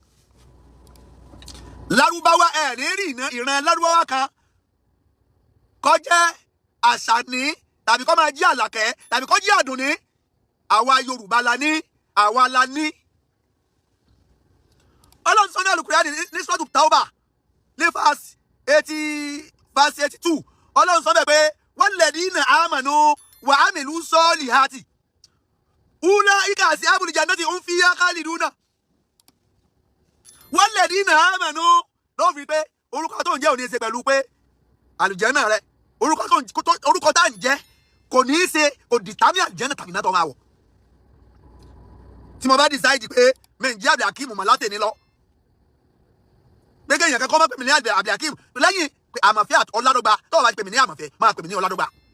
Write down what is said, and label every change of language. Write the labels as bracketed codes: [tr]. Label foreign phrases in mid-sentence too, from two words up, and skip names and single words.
[yo] Lárúbáwá ẹ̀ ní rí ìran lárúbáwá kan kọjá Àṣàní tàbí kọ́ máa jí Àlàkẹ́ tàbí kọ́ jí Àdùnní. Àwa Yorùbá la ní àwa la ní. Ọlọ́run sọ ní Al-Qur'ani ní Suratu Tawbah ní verse 82 Ọlọ́run sọ bẹ́ẹ̀ pé [ar] والذين آمنوا وعملوا الصالحات أولئك أصحاب الجنة هم فيها خالدون. والذين آمنوا [yo] ló fi pé orúkọ tó ń jẹ́ òní ṣe pẹ̀lú pé àlùjànnà rẹ orúkọ tá ń jẹ́ kò ní í ṣe kò dìtámì àlùjànnà tàbí náà tó máa wọ̀. Tí mo bá decide pé mẹ́ǹjẹ́ Abdul Akeem mọ̀ látẹ̀ ní lọ gbẹ́gẹ́ èèyàn kankan máa pè mí ní Abdul Akeem lẹ́yìn pé Àmọ̀fẹ́ àti Ọládọ́gba tó wà bá pè mí ní Àmọ̀fẹ́ máa pè mí ní Ọládọ́gba.